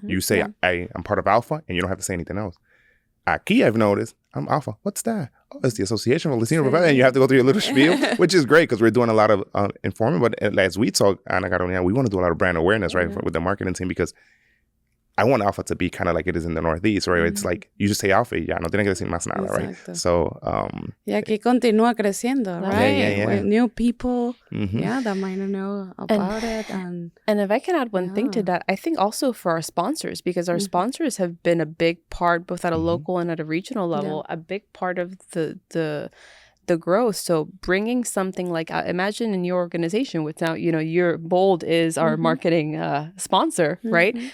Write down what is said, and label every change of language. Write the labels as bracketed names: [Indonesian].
[English] You say, I'm part of ALPFA, and you don't have to say anything else. Aquí, I've noticed, I'm ALPFA. What's that? Oh, it's the Association for Latino Professionals. And you have to go through your little spiel, which is great because we're doing a lot of informing. But as we talk, Ana Carolina, we want to do a lot of brand awareness, right, with the marketing team, because I want ALPFA to be kind of like it is in the Northeast, right? It's like, you just say ALPFA [Spanish] y ya, no tiene que decir más nada, [English] right? So, [Spanish] y aquí continúa creciendo, right? [English] With new people, that might not know about it. And if I can add one thing to that, I think also for our sponsors, because our sponsors have been a big part, both at a local and at a regional level, a big part of the growth. So bringing something like, imagine in your organization with now, your Bold is our marketing sponsor, right?